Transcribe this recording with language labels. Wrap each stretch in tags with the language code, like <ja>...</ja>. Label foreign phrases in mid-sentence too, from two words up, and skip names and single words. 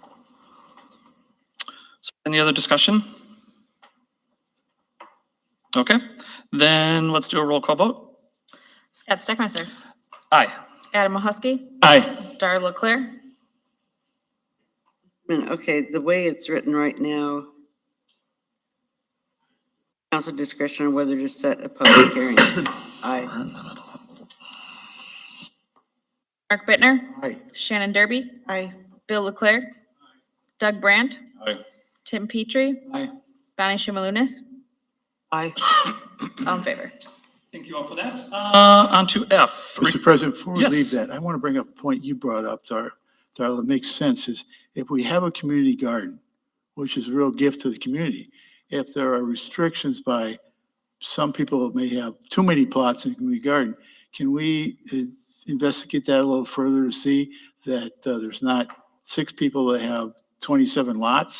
<en>So any other discussion? Okay, then let's do a roll call vote. Scott Steckmeister, Aye. Adam Mahusky, Aye. Darla Leclerc, Okay, the way it's written right now, council discretion on whether to set a public hearing. Aye. Mark Bittner, Aye. Shannon Derby, Aye. Bill Leclerc, Doug Brandt, Aye. Tim Petrie, Aye. Bonnie Shimalunas, Aye. all in favor. Thank you all for that. On to F. Mr. President, before we Yes. leave that, I want to bring up a point you brought up, Darla, that makes sense, is if we have a community garden, which is a real gift to the community, if there are restrictions by some people that may have too many plots in a community garden, can we investigate that a little further to see that there's not 6 people that have 27 lots?</en>